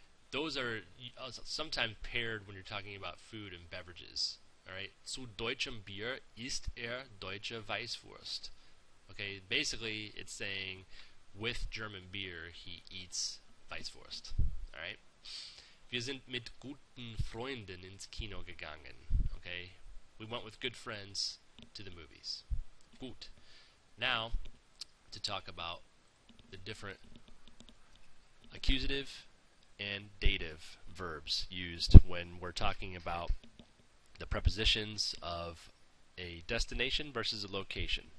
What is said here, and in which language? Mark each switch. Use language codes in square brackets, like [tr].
[en] Those are sometimes paired when you're talking about food and beverages. [de] Alright, zu deutschem Bier isst deutsche Weißwurst. [en] Okay, basically it's saying with German beer he eats Weißwurst. Alright? [de] Wir sind mit guten Freunden ins Kino gegangen. [en] Okay? We went with good friends to the movies. Gut. Now, to talk about the different accusative and dative verbs used when we're talking about the prepositions of a destination versus a location.